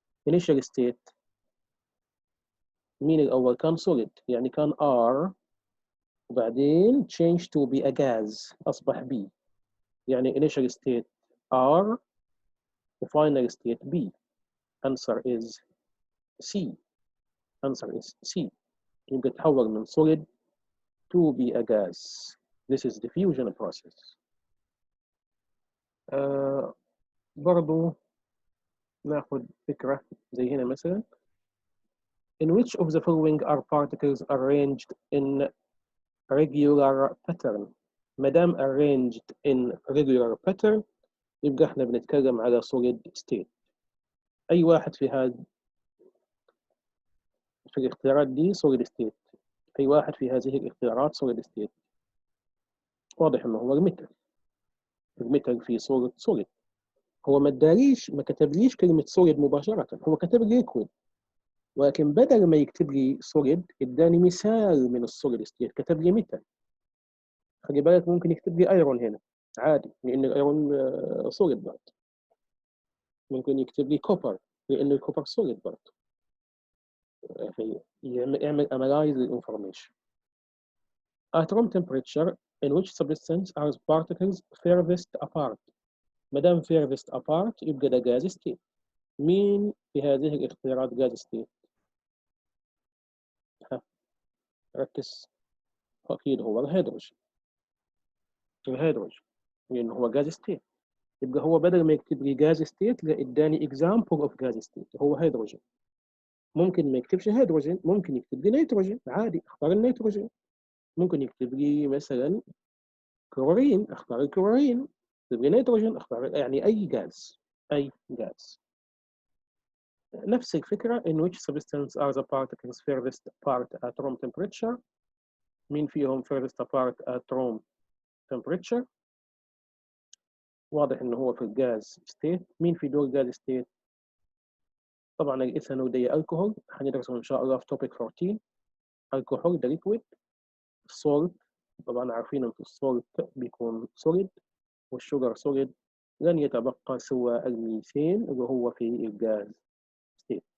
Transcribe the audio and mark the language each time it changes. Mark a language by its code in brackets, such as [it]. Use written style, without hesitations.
[ar] initial state مين الأول كان solid يعني كان R وبعدين [en] change to be a gas [ar] أصبح B يعني initial state R وفاينل state B. [en] answer is C. answer is C. [ar] يبقى تحول من [en] solid to be a gas. This is diffusion process. [ar] برضو ناخد فكرة زي هنا مثلا. [en] In which of the following are particles arranged in regular pattern؟ [ar] ما دام [en] arranged in regular pattern [ar] يبقى احنا بنتكلم على [en] solid state. [ar] أي واحد في الاختيارات دي solid state. أي واحد في هذه الاختيارات solid state. واضح إنه هو الميتال في صورة solid. هو ما كتبليش كلمة solid مباشرة، هو كتب لي liquid، ولكن بدل ما يكتب لي solid اداني مثال من السوليد ستيت كتب لي ميتال. خلي بالك ممكن يكتب لي ايرون هنا عادي لان الايرون solid برضه. ممكن يكتب لي كوبر لان الكوبر solid برضه. يعمل analyze الانفورميشن. [en] At room temperature in which substance are particles furthest apart؟ [ar] ما دام [en] furthest apart [ar] يبقى ده [en] gas state. [ar] مين في هذه الاختيارات gas state؟ ركز. أكيد هو الهيدروجين لأنه هو جاز ستيت. يبقى هو بدل ما يكتب لي جاز ستيت لا اداني اكزامبل اوف جاز ستيت هو هيدروجين. ممكن ما يكتبش هيدروجين، ممكن يكتب لي نيتروجين عادي اختار النيتروجين. ممكن يكتب لي مثلا كلورين اختار الكلورين. يكتب لي نيتروجين اختار يعني أي جاز. نفس الفكرة [en] in which substance are the particles furthest apart at room temperature؟ [ar] مين فيهم [en] furthest apart at room temperature؟ [ar] واضح انه هو في الجاز ستيت. مين في دول جاز ستيت؟ طبعا الايثانول ده الكحول هندرسه ان شاء الله في توبيك 14. الكحول ده ليكويد. السولت طبعا عارفين ان السولت بيكون سوليد والشوجر سوليد. لن يتبقى سوى الميثين اللي هو في الجاز ستيت.